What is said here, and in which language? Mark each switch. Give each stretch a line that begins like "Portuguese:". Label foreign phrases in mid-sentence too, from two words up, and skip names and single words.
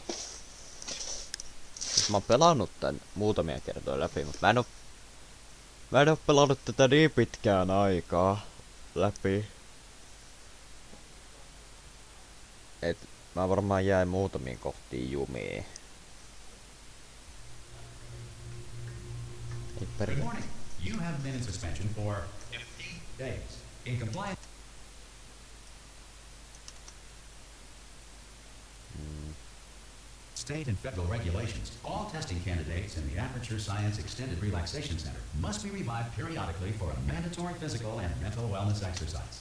Finnish: Siis mä oon pelannut tän muutamia kertoja läpi, mut mä en oo pelannut tätä niin pitkään aikaa läpi. Et mä varmaan jäin muutamiin kohtiin jumiin. Ei perkele.
English: You have been in suspension for 8 days. In compliance. State and federal regulations, all testing candidates in the Aperture Science Extended Relaxation Center must be revived periodically for a mandatory physical and mental wellness exercise.